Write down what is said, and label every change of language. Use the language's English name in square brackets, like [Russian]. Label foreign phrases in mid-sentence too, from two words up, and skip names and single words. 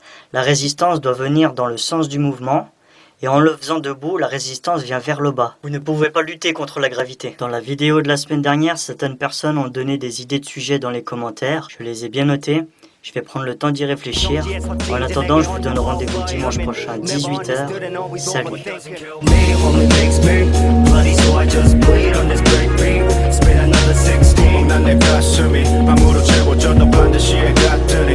[French] La résistance doit venir dans le sens du mouvement. Et en le faisant debout, la résistance vient vers le bas. Vous ne pouvez pas lutter contre la gravité. Dans la vidéo de la semaine dernière, certaines personnes ont donné des idées de sujets dans les commentaires. Je les ai bien notées. Je vais prendre le temps d'y réfléchir. En attendant, je vous donne rendez-vous dimanche prochain à 18 h. Salut. [Korean] 난 내 가슴이 밤으로 채워져 너 반드시 해 같은